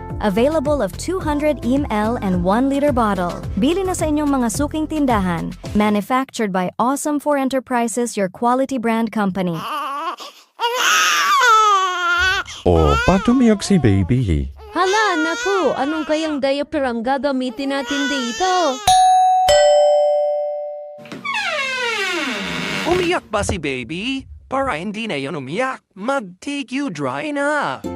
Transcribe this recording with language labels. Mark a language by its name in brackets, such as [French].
[English] Available of 200 ml and 1 liter bottle. [Filipino] Bili na sa inyong mga suking tindahan. [English] Manufactured by Awesome 4 Enterprises, your quality brand company. [Filipino] Oh, ba't umiyak si baby? Hala, naku, anong kayang diaper ang gagamitin natin dito? Umiyak ba si baby? Para hindi na yan umiyak, mag-take you dry na.